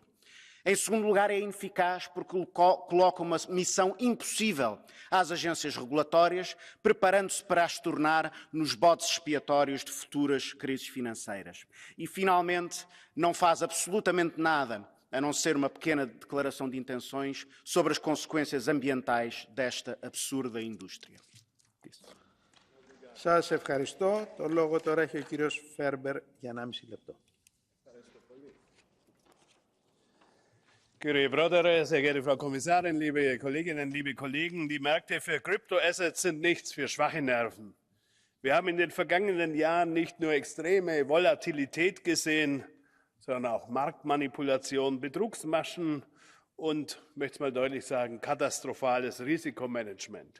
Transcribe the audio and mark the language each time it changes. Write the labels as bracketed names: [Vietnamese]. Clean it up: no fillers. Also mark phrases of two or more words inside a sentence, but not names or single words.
[Portuguese] Em segundo lugar, é ineficaz porque coloca uma missão impossível às agências regulatórias, preparando-se para as tornar nos bodes expiatórios de futuras crises financeiras. E, finalmente, não faz absolutamente nada, a não ser uma pequena declaração de intenções sobre as consequências ambientais desta absurda indústria. [Greek] Σας ευχαριστώ. Το λόγο τώρα έχει ο κύριος Φέρμπερ για 1,5 λεπτό. Κύριε Πρόεδρε, [German] sehr geehrte Frau Kommissarin, liebe Kolleginnen, liebe Kollegen, die Märkte für Kryptoassets sind nichts für schwache Nerven. Wir haben in den vergangenen Jahren nicht nur extreme Volatilität gesehen, sondern auch Marktmanipulation, Betrugsmaschen und, möchte es mal deutlich sagen, katastrophales Risikomanagement.